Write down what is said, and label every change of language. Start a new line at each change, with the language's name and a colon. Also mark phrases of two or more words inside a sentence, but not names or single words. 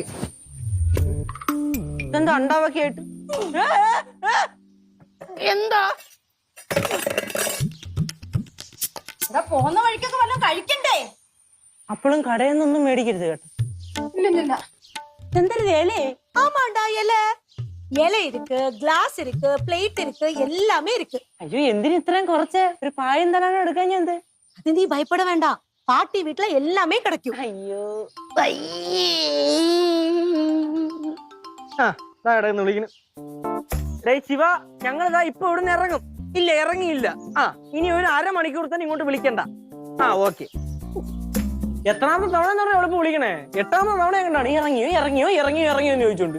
Malayalam: ഇതെന്താ അണ്ടാവൊക്കെ ആയിട്ട്? എന്താ പോകുന്ന വഴിക്കൊക്കെ വല്ലതും കഴിക്കണ്ടേ? അപ്പോഴും കടയിൽ നിന്നൊന്നും മേടിക്കരുത് കേട്ടോ. ഇല്ല. എന്തരുത് ഇലേ?
Tamil: ஆமாண்டா, இலை இருக்கு, கிளாஸ் இருக்கு, பிளேட் இருக்கு, எல்லாமே இருக்கு.
Malayalam: അയ്യോ, എന്തിനു ഇത്രയും കുറച്ച്? ഒരു പായം തരാനോ എടുക്കാൻ ഞാൻ?
Tamil: அது நீ பயப்பட வேண்டாம், பாட்டி வீட்டுல எல்லாமே கிடைக்கும்.
Malayalam: അയ്യോ വിളിക്കുന്നു. ശിവ, ഞങ്ങളിതാ ഇപ്പൊ ഇവിടുന്ന് ഇറങ്ങും. ഇല്ല, ഇറങ്ങിയില്ല. ഇനി ഒരു അരമണിക്കൂർ തന്നെ ഇങ്ങോട്ട് വിളിക്കണ്ട. ഓക്കെ. എത്രാമത്തെ തവണ എന്ന് പറഞ്ഞാൽ എവിടെ വിളിക്കണേ? 8ാമത്തെ തവണ എങ്ങനെയാണ് ഇറങ്ങിയോ ഇറങ്ങിയോ ഇറങ്ങിയോ ഇറങ്ങിയോ എന്ന് ചോദിച്ചോണ്ട്.